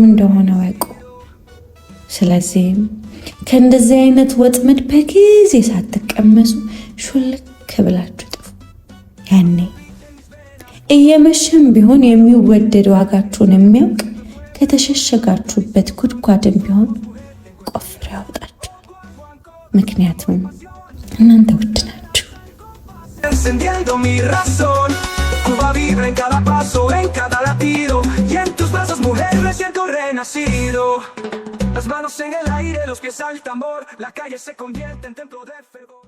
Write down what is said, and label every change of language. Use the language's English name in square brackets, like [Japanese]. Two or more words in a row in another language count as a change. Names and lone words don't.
[Amharic] እንደሆነ ወቁ። ስለዚህም ከእንደዚህ አይነት ወጥመድ በጊዜ ሳትቀመሱ ሹልክ ብላችሁ ጥፉ። ያኔ እየመሸም ቢሆን የሚወደድ ዋጋችሁን የሚያውቅ ከተሸሸጋችሁበት ጉድጓድም ቢሆን ቆፍሮ ያወጣችኋል። ምክንያቱም እናንተ ውድ ናችሁ። [Spanish] Encendiendo mi razón, Cuba vibra en cada paso, en cada latido, y en tus brazos, mujer, me siento renacido. Las manos en el aire, los pies al tambor, la calle se convierte en templo de fervor.